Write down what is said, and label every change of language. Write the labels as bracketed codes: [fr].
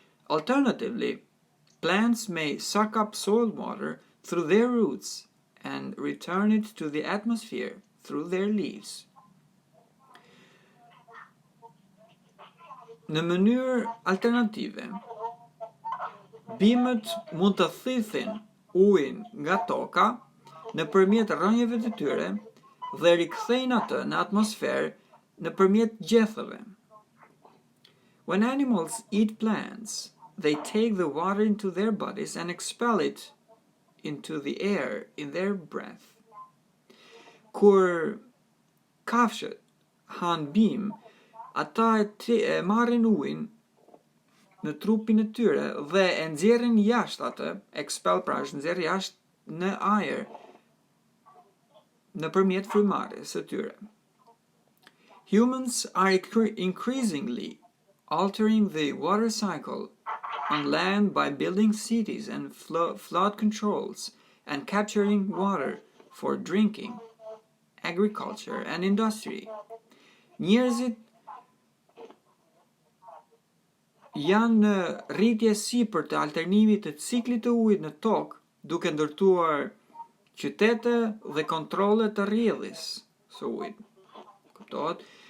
[en] Alternatively, plants may suck up soil water through their roots and return it to the atmosphere through their leaves. [sq] Në mënyrë alternative, bimët mund të thithin ujin nga toka nëpërmjet rrënjeve të tyre dhe rikthejnë atë në atmosferë nëpërmjet gjethëve. [en] When animals eat plants, they take the water into their bodies and expel it into the air in their breath. [sq] Kur kafshët han bim, ata e marrin ujin në trupin e tyre dhe e nxjerrin jashtë atë, expel pra është nxjerr jashtë në ajër nëpërmjet frymarrjes së tyre. [en] Humans are increasingly altering the water cycle on land by building cities and flood controls and capturing water for drinking, agriculture and industry. [sq] Njerëzit janë në rritje sipër të alternimit të ciklit të ujit në tokë, duke ndërtuar qytete dhe kontrolle të rrjedhjes së ujit. Kuptohet?